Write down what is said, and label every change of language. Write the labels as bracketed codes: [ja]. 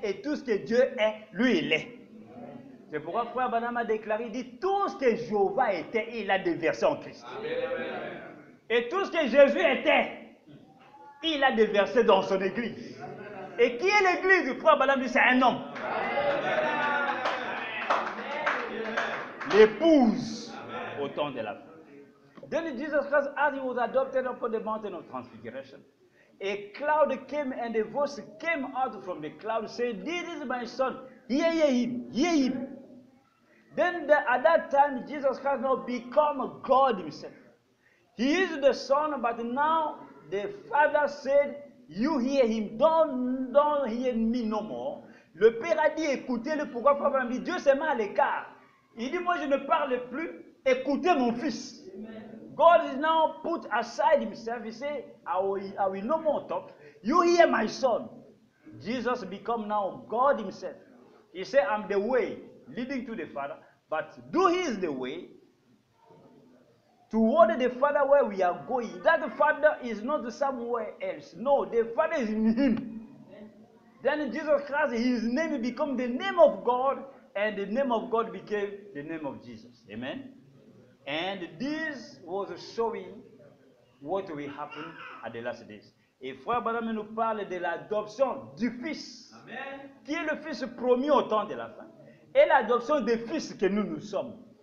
[fr] Et tout ce que Dieu est, lui il est. C'est pourquoi Frère Branham a déclaré, il dit, tout ce que Jéhovah était, il a déversé en Christ. Amen, amen, amen. Et tout ce que Jésus était, il a déversé dans son église. Et qui est l'église? Frère Branham dit, c'est un homme. L'épouse au temps de la fin. [en] Then Jesus Christ, as he was adopted upon the mountain of transfiguration, a cloud came and a voice came out from the cloud saying, "This is my son, hear him, hear him." Then at that time, Jesus Christ now become God himself. He is the son, but now the Father said, "You hear him, don't hear me no more." [fr] Le Père a dit, écoutez-le. Pourquoi Frère Branham dit, Dieu s'est mis à l'écart. Il dit, moi je ne parle plus, écoutez mon fils. [en] God is now put aside himself. He said, I will no more talk. You hear my son. Jesus become now God himself. He said, I'm the way leading to the Father, but do his the way toward the Father where we are going. That Father is not somewhere else. No, the Father is in him. Then Jesus Christ, his name became the name of God, and the name of God became the name of Jesus. Amen. And this was showing what will happen at the last days. [fr] Et Frère Branham nous parle de l'adoption du Fils, Amen, qui est le Fils promis au temps de la fin, et l'adoption des fils que nous sommes.